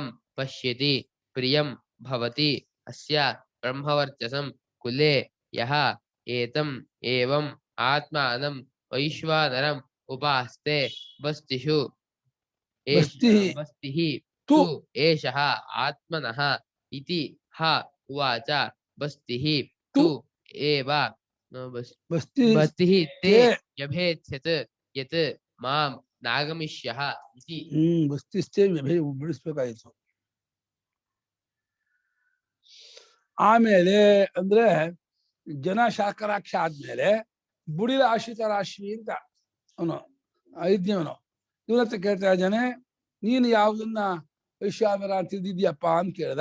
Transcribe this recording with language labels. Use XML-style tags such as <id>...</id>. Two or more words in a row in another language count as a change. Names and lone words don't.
<sa>पश्यति प्रियं भवति अस्य ब्रह्मवर्चसं कुले यः एतम् एवम् आत्मानं वैश्वानरम् उपास्ते बस्तिषु बस्तिः तु एषः आत्मनः इति ह उवाच बस्तिः तु एव बस्तिः ते व्यभेत्स्यत् यत् मां नागमिष्यः इति</sa> <kn>ಬಸ್ತಿಷ್ಟೇ ಬಿಡಿಸ್ಬೇಕಾಯ್ತು. ಆಮೇಲೆ ಅಂದ್ರೆ ಜನ ಶಾಕರಾಕ್ಷ ಆದ್ಮೇಲೆ ಬುಡಿಲ ಆಶ್ರಿತ ರಾಶಿ ಅಂತ ಅವನು ಐದ್ಯವನು ಇವನ ಹತ್ರ ಕೇಳ್ತಾ ಇದ್ದಾನೆ, ನೀನು ಯಾವುದನ್ನ ವೈಶ್ವಾನರ ಅಂತ ತಿಳಿದಿದ್ಯಪ್ಪ ಅಂತ ಕೇಳ್ದ.</kn>